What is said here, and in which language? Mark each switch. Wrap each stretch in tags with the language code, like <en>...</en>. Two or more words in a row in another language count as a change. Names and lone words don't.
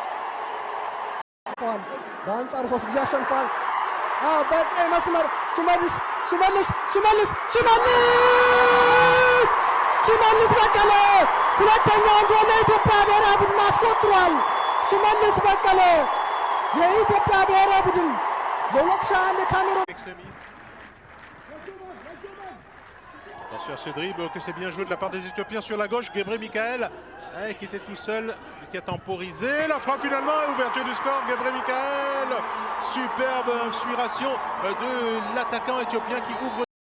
<am>በአንጻሩ 3 ጊዜ አሸንፏል። በቀይ መስመር ሽመልስ በቀለ ሁለተኛውን ጎል ለኢትዮጵያ ብሔራዊ ቡድን አስቆጥሯል። ሽመልስ በቀለ የኢትዮጵያ ብሔራዊ ቡድን ለ2021 ካሜሮን</am> <fr>Sur ce dribble que c'est bien joué de la part des Éthiopiens sur la gauche. Gebre Michael qui était tout seul, qui a temporisé. La frappe finalement, ouverture du score. Gebre Michael, superbe inspiration de l'attaquant éthiopien qui ouvre.</fr>